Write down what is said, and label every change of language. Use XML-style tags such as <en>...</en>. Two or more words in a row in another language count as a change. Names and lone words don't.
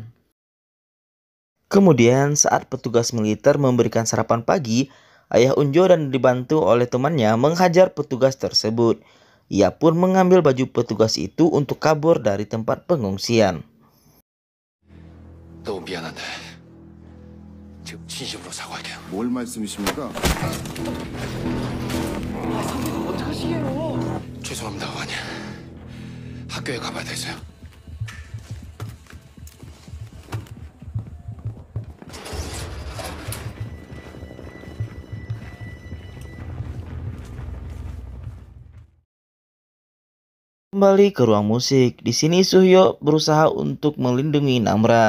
<id>Kemudian saat petugas militer memberikan sarapan pagi, ayah Unjo dan dibantu oleh temannya menghajar petugas tersebut. Ia pun mengambil baju petugas itu untuk kabur dari tempat pengungsian.</id> <ko>너무 미안한데 지금 진심으로 사과할게요. 뭘 말씀이십니까? 죄송합니다, 어머니. 학교에 가봐야 돼서요.</ko> <id>Kembali ke ruang musik. Di sini Suhyo berusaha untuk melindungi Namra.</id>